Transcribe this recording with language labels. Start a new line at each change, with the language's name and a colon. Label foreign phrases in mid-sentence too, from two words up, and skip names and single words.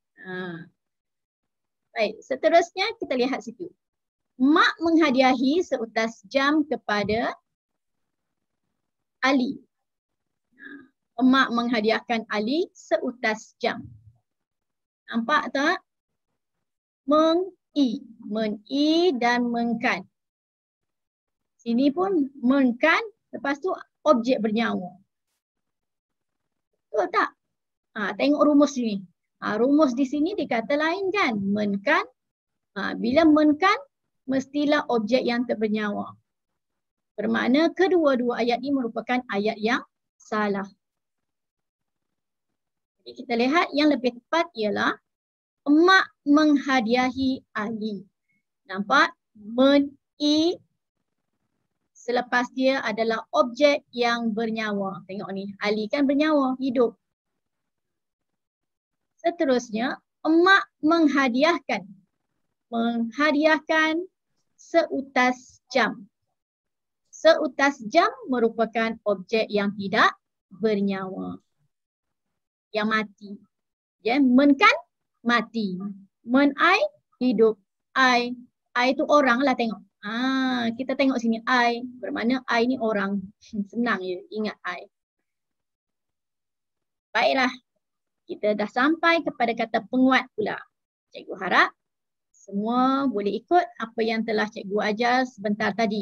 Malay: Baik, seterusnya kita lihat situ. Mak menghadiahi seutas jam kepada Ali. Mak menghadiahkan Ali seutas jam. Nampak tak? Men-i. Men-i dan menkan. Sini pun menkan, lepas tu objek bernyawa. Betul tak? Tengok rumus ni. Rumus di sini dikata lain kan? Menkan. Bila menkan, mestilah objek yang tak bernyawa. Bermakna kedua-dua ayat ini merupakan ayat yang salah. Jadi kita lihat yang lebih tepat ialah emak menghadiahi Ali. Nampak? Men-i selepas dia adalah objek yang bernyawa. Tengok ni, Ali kan bernyawa, hidup. Seterusnya, emak menghadiahkan. Menghadiahkan seutas jam. Seutas jam merupakan objek yang tidak bernyawa. Yang mati. Ya, men kan mati. Men I hidup. I itu orang lah tengok. Kita tengok sini I. Bermakna I ni orang. Senang je ingat I. Baiklah. Kita dah sampai kepada kata penguat pula. Cikgu harap semua boleh ikut apa yang telah cikgu ajar sebentar tadi.